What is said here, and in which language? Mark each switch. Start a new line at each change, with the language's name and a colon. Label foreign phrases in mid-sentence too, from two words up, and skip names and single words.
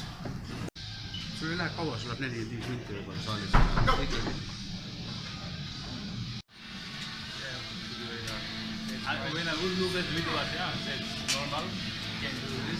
Estonian: Sul ei lähe kaua, sul läheb 45 minti võib-olla saalis.
English: When I would look at the video, yeah, it's normal, you can do this.